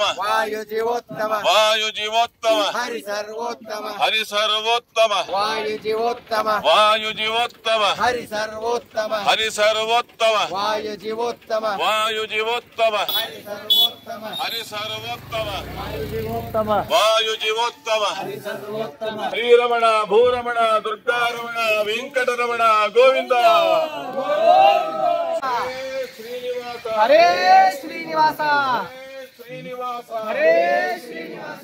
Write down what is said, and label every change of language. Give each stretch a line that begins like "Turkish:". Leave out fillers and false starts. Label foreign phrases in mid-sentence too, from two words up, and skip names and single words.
Sanskrit: ವಾಯು ಜೀವೋತ್ತಮ ವಾಯು ಜೀವೋತ್ತಮ ಹರಿ ಸರ್ವೋತ್ತಮ ಹರಿ ಸರ್ವೋತ್ತಮ ವಾಯು ಜೀವೋತ್ತಮ ವಾಯು ಜೀವೋತ್ತಮ ಹರಿ ಸರ್ವೋತ್ತಮ ಹರಿ ಸರ್ವೋತ್ತಮ ವಾಯು ಜೀವೋತ್ತಮ ವಾಯು ಜೀವೋತ್ತಮ ಹರಿ ಸರ್ವೋತ್ತಮ ಹರಿ ಸರ್ವೋತ್ತಮ ವಾಯು ಜೀವೋತ್ತಮ ವಾಯು ಜೀವೋತ್ತಮ ಹರಿ ಸರ್ವೋತ್ತಮ ಶ್ರೀರಮಣ, ಭೂರಮಣ, ದುರ್ಗಾರಮಣ, ವೆಂಕಟರಮಣ ಗೋವಿಂದ. ಹರೇ ಶ್ರೀನಿವಾಸ ಶ್ರೀನಿವಾಸ ಹರೇ ಶ್ರೀನಿವಾಸ